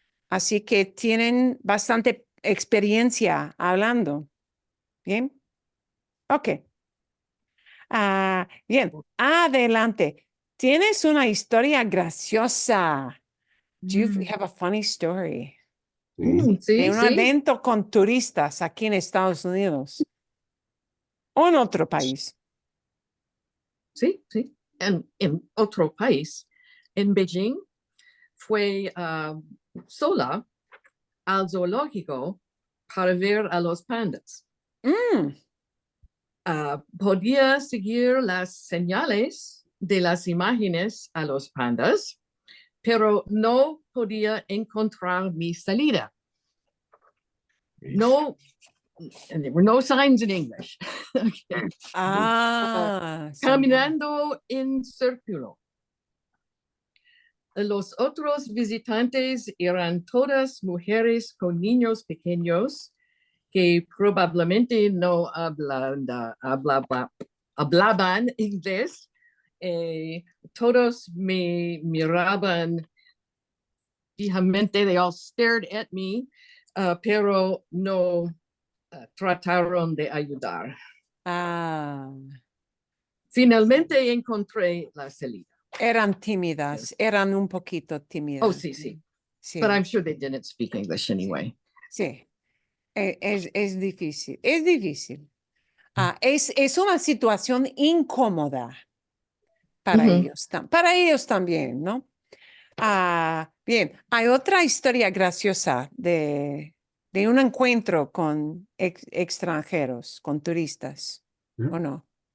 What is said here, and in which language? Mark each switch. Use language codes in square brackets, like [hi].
[es] Así que tienen bastante experiencia hablando. Bien. Ok. Bien. Adelante. Tienes una historia graciosa. [en] Do you have a funny story? [es] Sí. Sí, De un sí, evento con turistas aquí en Estados Unidos o en otro país. sí, sí. En otro país, en Beijing, fue sola al zoológico para ver a los pandas. Mm. Podía seguir las señales de las imágenes a los pandas, pero no podía encontrar mi salida. [en] No, and there were no signs in English. Okay. [es] Sí. Caminando en círculo. Los otros visitantes eran todas mujeres con niños pequeños que probablemente no hablaban inglés. Todos me miraban fijamente, [en] they all stared at me, [es] pero no trataron de ayudar. Finalmente encontré la salida. Eran tímidas, eran un poquito tímidas. Oh, sí, sí. Sí, [en] But I'm sure they didn't speak English anyway. [es] sí. Es difícil, es difícil. Es una situación incómoda para ellos, para ellos también, ¿no? Bien, hay otra historia graciosa de un encuentro con extranjeros, con turistas, ¿o no?